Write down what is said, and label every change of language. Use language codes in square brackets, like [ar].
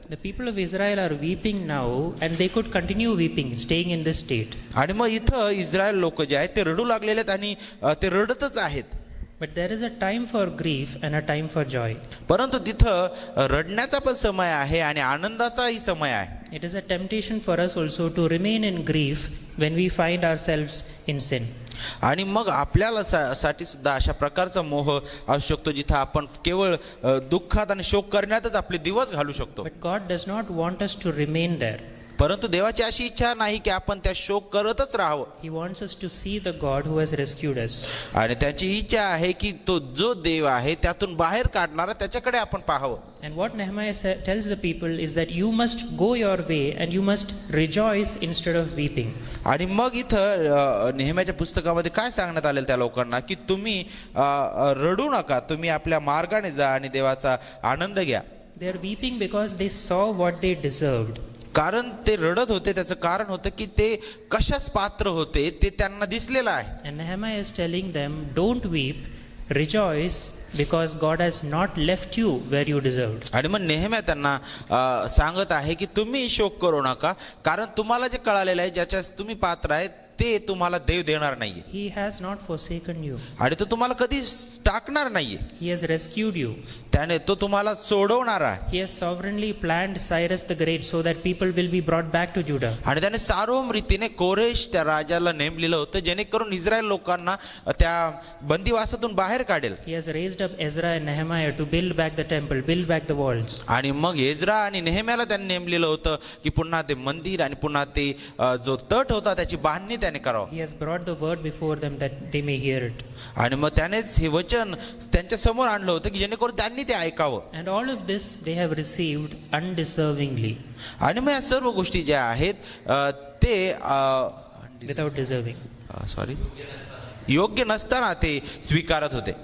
[en] The people of Israel are weeping now, and they could continue weeping, staying in this state. [mr] आणि मग इथं Israel लोक जे आहेत ते रडू लागलेले आहेत आणि ते रडतच आहेत. [en] But there is a time for grief and a time for joy. [mr] परंतु तिथं रडण्याचा पण समय आहे आणि आनंदाचाही समय आहे. [en] It is a temptation for us also to remain in grief when we find ourselves in sin. [mr] आणि मग आपल्याला साठी सुद्धा अशा प्रकारचा मोह असू शकतो जिथं आपण केवळ दुःखात आणि शोक करण्यातच आपले दिवस घालू शकतो. [en] But God does not want us to remain there. [mr] परंतु देवाची अशी इच्छा नाही की आपण त्या शोक करतच राहावं. [en] He wants us to see the God who has rescued us. [mr] आणि त्याची इच्छा आहे की तो जो देव आहे त्यातून बाहेर काढणारा त्याच्याकडे आपण पाहावं. [en] And what Nehemiah tells the people is that you must go your way and you must rejoice instead of weeping. [mr] आणि मग इथं नेहम्याच्या पुस्तकामध्ये काय सांगण्यात आलेलं त्या लोकांना की तुम्ही रडू नका, तुम्ही आपल्या मार्गाने जा आणि देवाचा आनंद घ्या. [en] They are weeping because they saw what they deserved. [mr] कारण ते रडत होते, त्याचं कारण होतं की ते कशास पात्र होते ते त्यांना दिसलेलं आहे. [en] And Nehemiah is telling them, don't weep, rejoice, because God has not left you where you deserved. [mr] आणि मग नेहम्या त्यांना सांगत आहे की तुम्ही शोक करू नका, कारण तुम्हाला जे कळालेलं आहे, ज्याच्यास तुम्ही पात्र आहे ते तुम्हाला देव देणार नाहीये. [en] He has not forsaken you. [mr] आणि तो तुम्हाला कधी टाकणार नाहीये. [en] He has rescued you. [mr] त्याने तो तुम्हाला सोडवणार आहे. [en] He has sovereignly planned Cyrus the Great so that people will be brought back to Judah. [mr] आणि त्याने सार्वभौम रीतीने कोरेश त्या राजाला नेमलेलं होतं, जेणेकरून इस्रायल लोकांना त्या बंदिवासातून बाहेर काढेल. [en] He has raised up Ezra and Nehemiah to build back the temple, build back the walls. [mr] आणि मग एज्रा आणि नेहम्याला त्यांनी नेमलेलं होतं की पुन्हा ते मंदिर आणि पुन्हा ते जो तट होता त्याची बांधणी त्याने करावं. [en] He has brought the word before them that they may hear it. [mr] आणि मग त्यानेच हे वचन त्यांच्या समोर आणलं होतं की जेणेकरून त्यांनी ते ऐकावं. [en] And all of this they have received undeservingly, [mr] आणि मग या सर्व गोष्टी ज्या आहेत ते [en] without deserving. [mr] सॉरी योग्य नसताना ते स्वीकारत होते.